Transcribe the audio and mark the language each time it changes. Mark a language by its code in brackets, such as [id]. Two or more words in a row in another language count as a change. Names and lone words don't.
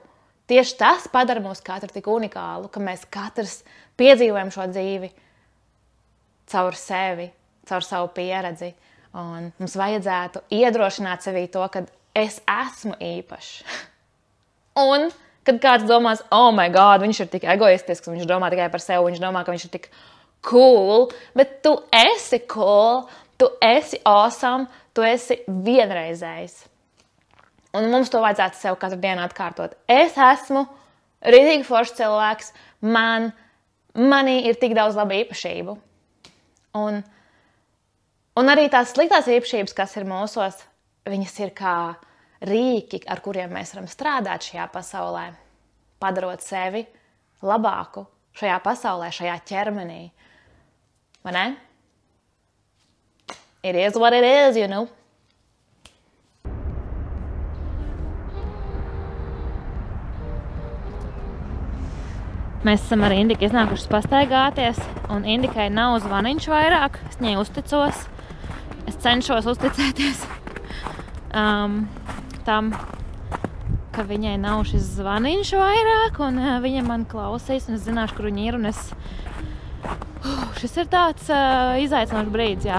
[lv] Tieši tas padara mūs katru tik unikālu, ka mēs katrs piedzīvojam šo dzīvi caur sevi, caur savu pieredzi. Un mums vajadzētu iedrošināt sevī to, ka es esmu īpašs. Un, kad kāds domās, [en] oh my God, [lv] viņš ir tik egoistisks, viņš domā tikai par sevi, viņš domā, ka viņš ir tik cool, bet tu esi cool, tu esi awesome, tu esi vienreizējs. Un mums to vajadzētu sev katru dienu atkārtot. Es esmu rītīgi foršs cilvēks, manī ir tik daudz labu īpašību. Un arī tās sliktās īpašības, kas ir mūsos, viņas ir kā rīki, ar kuriem mēs varam strādāt šajā pasaulē, padarot sevi labāku šajā pasaulē, šajā ķermenī. Vai ne? [en] It is what it is, you know. [lv] Mēs esam ar Indiku iznākušas pastaigāties, un Indikai nav zvaniņš vairāk. Es viņai uzticos. Es cenšos uzticēties tam, ka viņai nav šis zvaniņš vairāk, un viņa man klausīs, un es zināšu, kur viņa ir, un šis ir tāds izaicinošs brīdis, jā.